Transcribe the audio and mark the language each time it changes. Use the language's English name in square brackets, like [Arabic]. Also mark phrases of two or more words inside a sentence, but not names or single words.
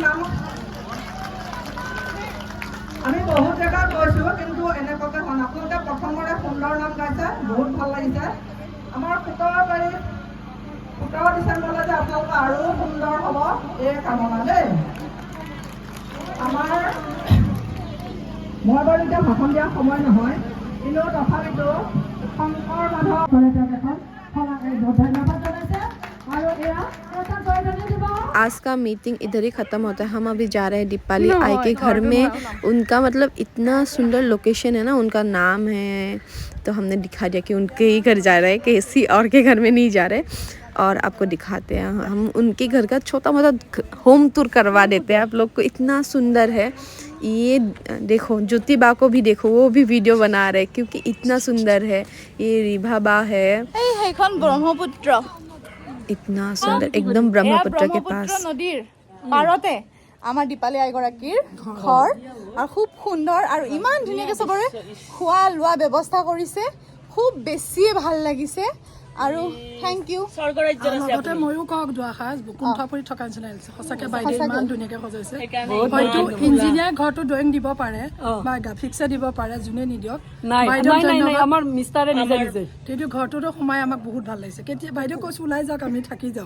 [Assamese] আমি বহুত জেগাত গৈছোঁ কিন্তু এনেকুৱাকৈ হোৱা নাই আপোনালোকে প্ৰথমতে সুন্দৰ নাম গাইছে বহুত ভাল লাগিছে আমাৰ 17 ডিচেম্বৰলৈ যে আপোনালোকে আৰু সুন্দৰ হ'ব এই কামনা দেই মই বাৰু এতিয়া ভাষণ দিয়াৰ সময় নহয় কিন্তু তথাপিতো শংকৰ মাধৱ ধন্যবাদ জনাইছে আৰু এয়া এটা জয়ধ্বনি দিব [Hindi] आज का मीटिंग इधर ही ख़त्म होता है हम अभी जा रहे हैं दीपाली आई के घर में उनका मतलब इतना सुंदर लोकेशन है ना उनका नाम है तो हमने दिखा दिया कि उनके ही घर जा रहे हैं किसी और के घर में नहीं जा रहे और आपको दिखाते हैं हम उनके घर का छोटा मोटा होम टूर करवा देते हैं आप लोग को इतना सुंदर है ये देखो ज्योति बा को भी देखो वो भी वीडियो बना रहे क्योंकि इतना सुंदर है ये रिभा बा है ब्रह्मपुत्र इतना सुंदर एकदम ब्रह्मपुत्र के पास [Assamese] নদীৰ পাৰতে আমাৰ দীপালী আইগৰাকীৰ ঘৰ আৰু খুব সুন্দৰ আৰু ইমান ধুনীয়াকৈ চবৰে খোৱা লোৱা ব্যৱস্থা কৰিছে খুব বেছিয়ে ভাল লাগিছে আৰু [English] thank you [Assamese] স্বৰ্গৰাজ্যত আছে লগতে ময়ো কওক দুআষাৰ কুণ্ঠাপুৰীত থকা নিচিনা লাগিছে সঁচাকৈ বাইদেউ ইমান ধুনীয়াকৈ সজাইছে হয়তো ইঞ্জিনিয়াৰ ঘৰটো ড্ৰয়িং দিব পাৰে বা গ্ৰাফিক্সে দিব পাৰে যোনে নিদিয়ক বাইদেউ আমাৰ মিষ্টাৰে নিজে নিজে কিন্তু ঘৰটোতো সোমাই আমাক বহুত ভাল লাগিছে কেতিয়া বাইদেউ কৈছো ওলাই যাওক আমি থাকি যাওঁ